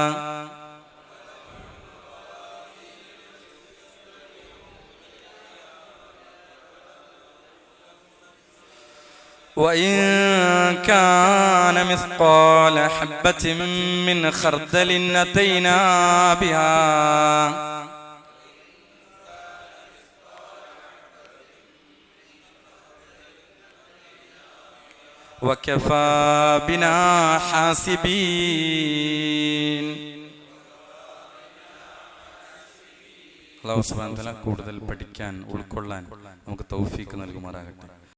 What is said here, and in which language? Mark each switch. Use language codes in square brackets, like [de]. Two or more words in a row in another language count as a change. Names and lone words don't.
[ar] وَإِن كَانَ مِثْقَالَ حَبَّةٍ مِّنْ خَرْدَلٍ أَتَيْنَا بِهَا وَكَفَى بِنَا حَاسِبِينَ. [ml] അല്ലാഹു [ar] سبحانه وتعالى [ml] കൂടുതൽ പഠിക്കാൻ, ഉൾക്കൊള്ളാൻ നമുക്ക് തൗഫീഖ് നൽകുമാറാകട്ടെ.